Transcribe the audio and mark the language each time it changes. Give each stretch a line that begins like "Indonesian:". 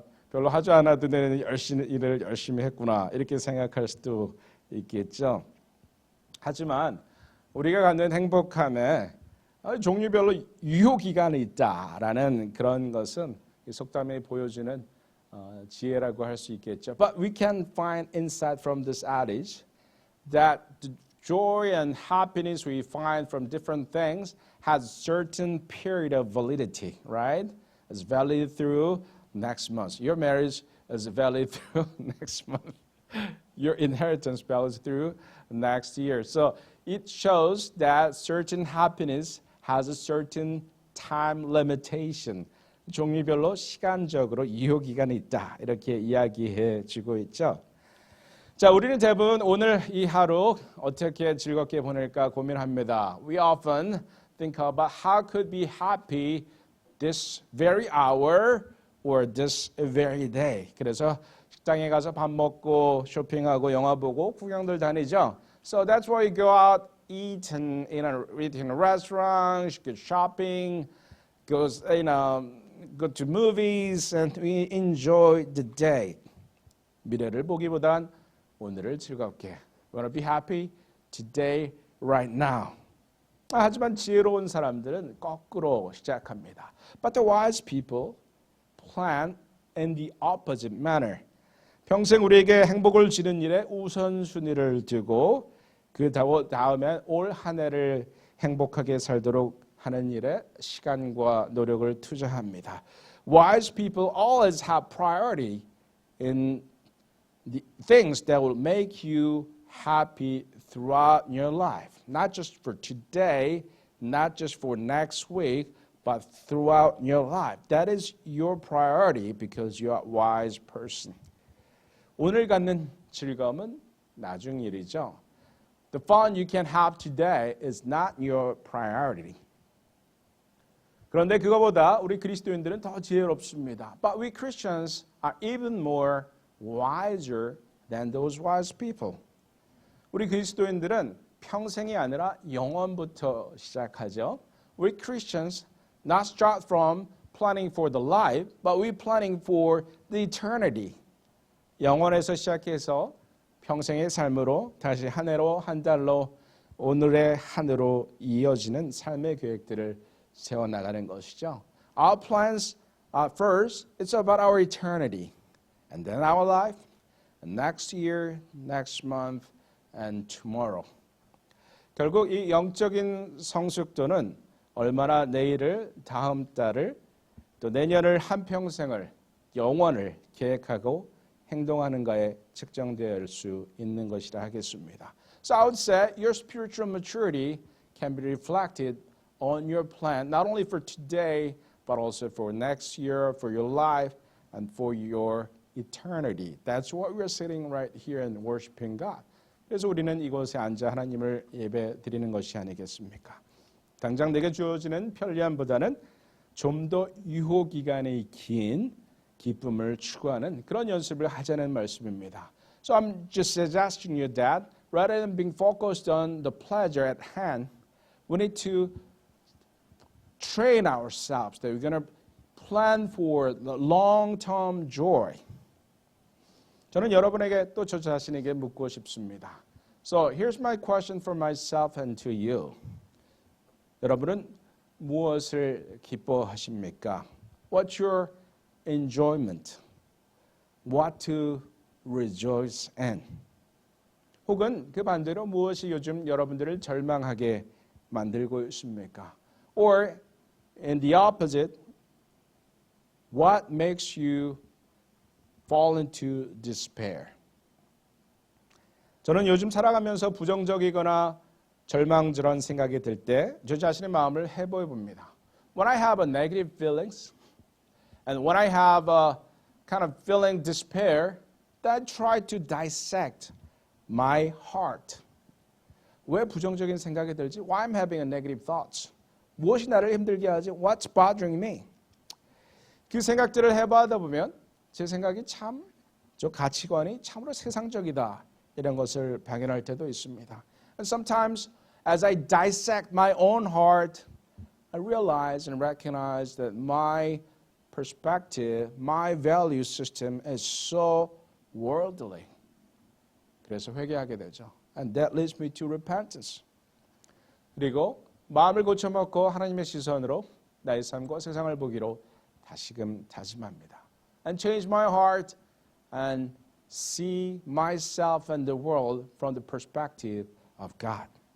Korean: 별로 하지 않아도 되는 일을 열심히 했구나 이렇게 생각할 수도 있겠죠. 하지만 우리가 갖는 행복함에 종류별로 유효기간이 있다라는 그런 것은 속담에 보여주는 지혜라고 할 수 있겠죠.
English: But we can find insight from this adage that the joy and happiness we find from different things has certain period of validity, right? It's valid through next month. Your marriage is valid through next month. Your inheritance valid through next year. So it shows that certain happiness has a certain time limitation.
Korean: 종류별로 시간적으로 유효기간이 있다. 이렇게 이야기해 주고 있죠. 자, 우리는 대부분 오늘 이 하루 어떻게 즐겁게 보낼까 고민합니다.
English: We often think about how could be happy this very hour or this very day.
Korean: 그래서 식당에 가서 밥 먹고 쇼핑하고 영화 보고 구경들 다니죠.
English: So that's why you go out, eat in a restaurant, get shopping, go to movies, and we enjoy the day.
Korean: 미래를 보기보단 오늘을 즐겁게.
English: We want to be happy today, right now.
Korean: 하지만 지혜로운 사람들은 거꾸로 시작합니다.
English: But the wise people plan in the opposite manner.
Korean: 평생 우리에게 행복을 주는 일에 우선순위를 두고 그 다음에 올 한 해를 행복하게 살도록 하는 일에 시간과 노력을 투자합니다.
English: Wise people always have priority in the things that will make you happy throughout your life. Not just for today, not just for next week, but throughout your life. That is your priority because you are a wise person.
Korean: 오늘 갖는 즐거움은 나중 일이죠.
English: The fun you can have today is not your priority.
Korean: 그런데 그거보다 우리 그리스도인들은 더 지혜롭습니다.
English: But we Christians are even more wiser than those wise people.
Korean: 우리 그리스도인들은 평생이 아니라 영원부터 시작하죠.
English: We Christians not start from planning for the life, but we planning for the eternity.
Korean: 영원에서 시작해서 평생의 삶으로 다시 한 해로 한 달로 오늘의 한으로 이어지는 삶의 계획들을 세워나가는 것이죠.
English: Our plans first, it's about our eternity. And then our life, and next year, next month, and tomorrow.
Korean: 결국 이 영적인 성숙도는 얼마나 내일을, 다음 달을, 또 내년을 한평생을, 영원을 계획하고 행동하는가에 측정될 수 있는 것이라 하겠습니다.
English: So I would say your spiritual maturity can be reflected on your plan, not only for today, but also for next year, for your life, and for your eternity. That's what we're sitting right here and worshiping God.
Korean: 그래서 우리는 이곳에 앉아 하나님을 예배 드리는 것이 아니겠습니까? 당장 내게 주어지는 편리함보다는 좀 더 유효기간이 긴 기쁨을 추구하는 그런 연습을 하자는 말씀입니다.
English: So I'm just suggesting you that rather than being focused on the pleasure at hand, we need to train ourselves that we're going to plan for the long-term joy.
Korean: 저는 여러분에게 또 저 자신에게 묻고 싶습니다.
English: So here's my question for myself and to you.
Korean: 여러분은 무엇을 기뻐하십니까?
English: What's your enjoyment? What to rejoice in?
Korean: 혹은 그 반대로 무엇이 요즘 여러분들을 절망하게 만들고 있습니까?
English: Or in the opposite, what makes you fall into despair?
Korean: 저는 요즘 살아가면서 부정적이거나 절망저런 생각이 들 때 저 자신의 마음을 해보여 봅니다.
English: When I have a negative feelings and when I have a kind of feeling despair, then try to dissect my heart.
Korean: 왜 부정적인 생각이 들지?
English: Why I'm having a negative thoughts?
Korean: 무엇이 나를 힘들게 하지?
English: What's bothering me?
Korean: 그 생각들을 해봐다 보면 제 생각이 참, 저 가치관이 참으로 세상적이다 이런 것을 발견할 때도 있습니다.
English: And sometimes as I dissect my own heart, I realize and recognize that my perspective, my value system is so worldly.
Korean: 그래서 회개하게 되죠.
English: And that leads me to repentance.
Korean: 그리고 마음을 고쳐먹고 하나님의 시선으로 나의 삶과 세상을 보기로 다시금 다짐합니다.
English: And change my heart and see myself and the world from the perspective of God.